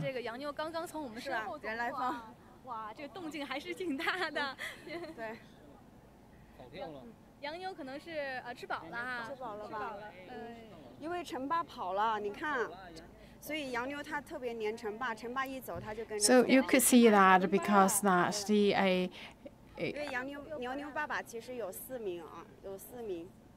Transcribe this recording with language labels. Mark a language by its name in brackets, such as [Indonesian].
[Chinese] 这个洋妞刚刚从我们身后走过，哇，这个动静还是挺大的。对。跑掉了。洋妞可能是吃饱了哈。吃饱了吧？因为陈爸跑了，你看，所以洋妞它特别黏陈爸，陈爸一走它就跟着。 [English] So you could see that because that the [Chinese] 因为洋妞爸爸其实有4名啊，有4名。